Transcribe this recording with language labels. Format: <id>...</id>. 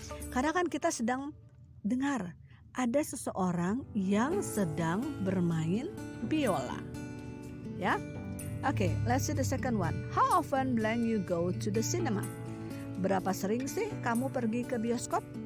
<id>Karena kan kita sedang dengar ada seseorang yang sedang bermain biola. Ya?</id> <en>Okay, let's see the second one. How often blank you go to the cinema?</en> <id>Berapa sering sih kamu pergi ke bioskop?</id>